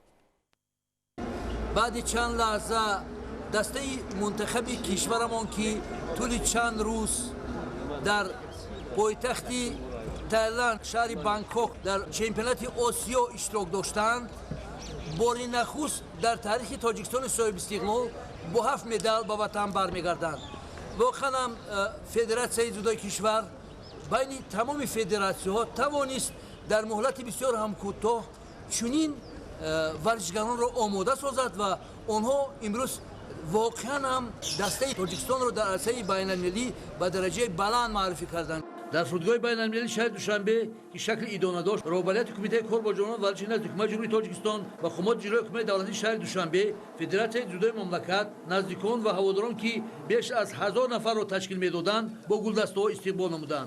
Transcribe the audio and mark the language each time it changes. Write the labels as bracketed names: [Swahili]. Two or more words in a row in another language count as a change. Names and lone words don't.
[Tajik] баъди чанд лаҳза дастаи мунтахаби кишварамон ки тӯли чанд рӯз дар пойтахти Таиланд шаҳри Бангкок дар чемпионати Осиё иштирок доштанд, бори нахуст дар таърихи Тоҷикистони соҳибистиқлол бо 7 медал ба ватан бармегарданд. воқеан ҳам федератсияи дзюдои кишвар байни тамоми федератсияҳо тавонист дар муҳлати бисёр ҳам кӯтоҳ чунин ورزشکاران را آماده سازد و آنها امروز واقعا هم دسته تاجیکستان را در عرصه بین المللی به درجه بلند معرفی کردند. در فرودگاه بین المللی شهر دوشنبه که شکل ایدانه داشت، رهبریت کمیته کار با جوانان ورزشی نزد حکومت جمهوری تاجیکستان و خدمات جلوی حکومت دولتی شهر دوشنبه، فدراسیون جودوی مملکت، نزدیکان و هواداران که بیش از 1000 نفر را تشکیل میدادند با گلدسته‌ها استقبال نمودند.